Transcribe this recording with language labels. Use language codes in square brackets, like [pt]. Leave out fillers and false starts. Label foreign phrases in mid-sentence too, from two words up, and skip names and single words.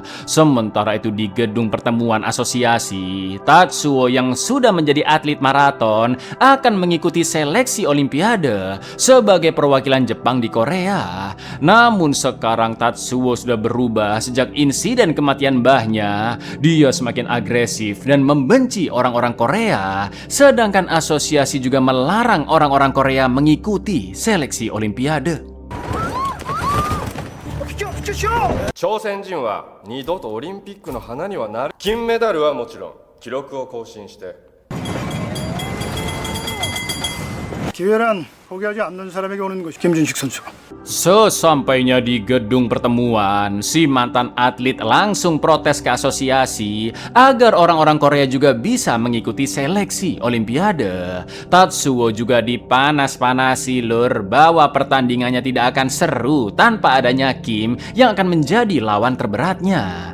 [id] Sementara itu di gedung pertemuan asosiasi, Tatsuo yang sudah menjadi atlet maraton akan mengikuti seleksi olimpiade sebagai perwakilan Jepang di Korea. Namun sekarang Tatsuo sudah berubah sejak insiden kematian mbahnya. Dia semakin agresif dan membenci orang-orang Korea, sedangkan asosiasi juga melarang orang-orang Korea mengikuti seleksi olimpiade. [ja] 朝鮮人は二度とオリンピックの花にはなる。金メダルはもちろん記録を更新して [ko] 기회란 포기하지 않는 사람에게 오는 것이 김준식 선수. [id] Sesampainya di gedung pertemuan, si mantan atlet langsung protes ke asosiasi agar orang-orang Korea juga bisa mengikuti seleksi olimpiade. Tatsuo juga dipanas-panasi lur bahwa pertandingannya tidak akan seru tanpa adanya Kim yang akan menjadi lawan terberatnya.